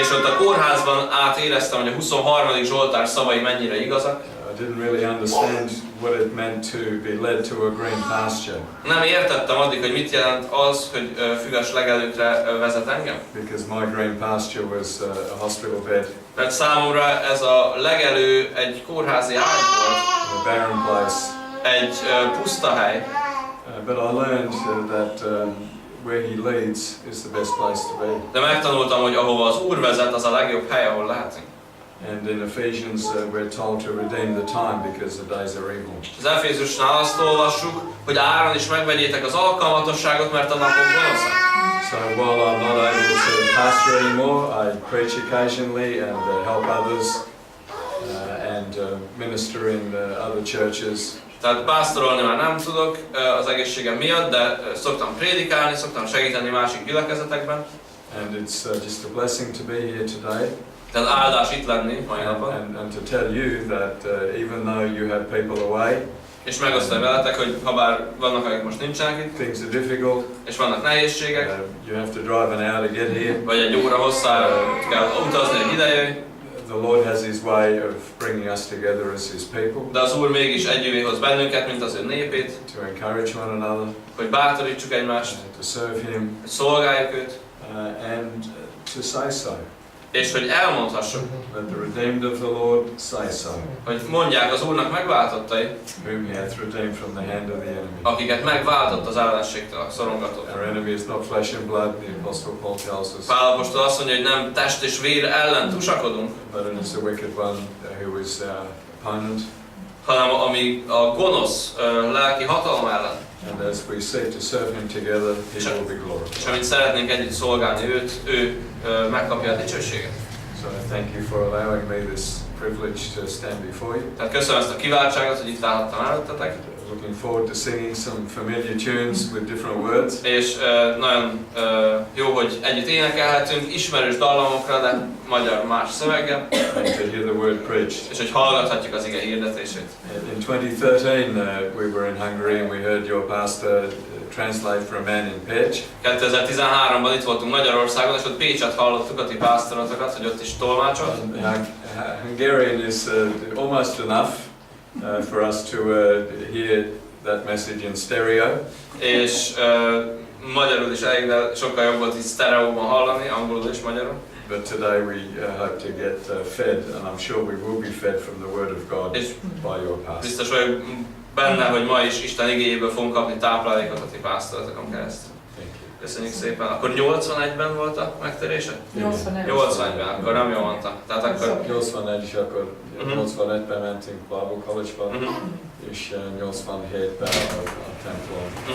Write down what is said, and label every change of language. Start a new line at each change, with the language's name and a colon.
Hungarian: És ott a kórházban átéreztem, hogy a 23. Zsoltár szavai mennyire igazak.
English: I didn't really understand what it meant to be led to a green pasture.
Hungarian: Nem értettem addig, hogy mit jelent az, hogy füves legelőkre vezet engem.
English: Because my green pasture was a hospital bed.
Hungarian: Mert számomra ez a legelő egy kórházi ágy volt,
English: A barren place.
Hungarian: egy puszta hely.
English: But I learned that where He leads is the best place to be.
Hungarian: De megtanultam, hogy ahova az Úr vezet, az a legjobb hely, ahol lehetünk.
English: And in Ephesians we're told to redeem the time because the days are evil.
Hungarian: Az Efézusnál azt olvassuk, hogy áron is megvegyétek az alkalmatosságot, mert a napok gonoszak.
English: So while I'm not able to pastor anymore, I preach occasionally and help others and minister in other churches.
Hungarian: Tehát pásztorolni már nem tudok az egészségem miatt, de szoktam prédikálni, szoktam segíteni másik gyülekezetekben.
English: And it's just a blessing to be here today.
Hungarian: Tehát áldás itt lenni mai napon.
English: And to tell you that even though you have people away,
Hungarian: és megosztani veletek, hogy ha bár vannak, akik most nincsenek itt,
English: things are difficult,
Hungarian: és vannak nehézségek,
English: you have to drive an hour to get here.
Hungarian: vagy egy óra hosszára kell utazni, hogy ide jöjj.
English: The Lord has His way of bringing us together as His people.
Hungarian: De az Úr mégis együvé hoz bennünket, mint az ő népét.
English: To encourage one another.
Hungarian: Hogy bátorítsuk egymást.
English: To serve Him.
Hungarian: Hogy szolgáljuk őt.
English: And to say so.
Hungarian: És hogy elmondhassuk.
English: Let the redeemed of the Lord say so.
Hungarian: Hogy mondják az Úrnak megváltottai.
English: Whom He hath redeemed from the hand of the enemy.
Hungarian: Akiket megváltott az ellenségtől, a szorongatótól.
English: Our enemy is not flesh and blood, the Apostle Paul tells us.
Hungarian: Pál apostol azt mondja, hogy nem test és vér ellen tusakodunk.
English: But it is the wicked one who is our opponent.
Hungarian: Hanem ami a gonosz lelki hatalom ellen.
English: And as we seek to serve Him together, He will be glorified.
Hungarian: És amint szeretnénk együtt szolgálni őt, ő megkapja a dicsőséget.
English: So thank you for allowing me this privilege to stand before you.
Hungarian: Tehát köszönöm ezt a kiváltságot, hogy itt állhattam előttetek.
English: Looking forward to singing some familiar tunes with different words.
Hungarian: És nagyon jó, hogy együtt énekelhetünk ismerős dallamokra, de magyar más szöveggel.
English: And to hear the word preached.
Hungarian: És hogy hallgathatjuk az ige hirdetését.
English: In 2013 we were in Hungary and we heard your pastor translate for a man in Pécs.
Hungarian: 2013-ban itt voltunk Magyarországon, és ott Pécset hallottuk a ti pásztorotokat, hogy ott is tolmácsolt.
English: Hungarian is almost enough for us to hear that message in stereo.
Hungarian: És magyarul is elég, de sokkal jobb volt így sztereóban hallani, angolul és magyarul.
English: But today we hope to get fed, and I'm sure we will be fed from the Word of God by your pastor.
Hungarian: Biztos vagyok benne, hogy ma is Isten igéjéből fogunk kapni táplálékot a ti pásztoratokon keresztül. Köszönjük szépen. Akkor 81-ben volt a megtérése? 81-ben, akkor nem jól mondtam. Tehát akkor 81 és akkor 85-ben mentünk Bible College-ba, és 87-ben a templom.